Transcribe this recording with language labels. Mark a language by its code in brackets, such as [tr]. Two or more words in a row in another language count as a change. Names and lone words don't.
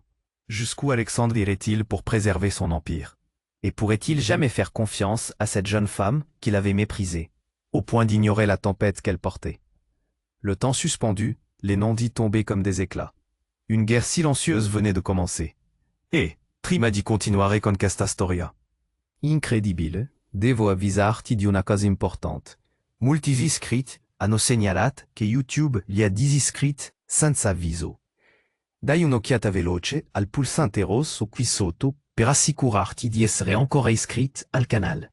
[fr] Jusqu'où Alexandre irait-il pour préserver son empire? Et pourrait-il jamais faire confiance à cette jeune femme qu'il avait méprisée, au point d'ignorer la tempête qu'elle portait? Le temps suspendu, les non-dits tombaient comme des éclats. Une guerre silencieuse venait de commencer. [it] Et prima di continuare con questa storia. Incredibile, devo avvisarti di una cosa importante. Molti iscritti hanno segnalato che YouTube li ha disiscritti senza avviso. Dai un'occhiata veloce al pulsante rosso qui sotto per assicurarti di essere ancora iscritto al canale.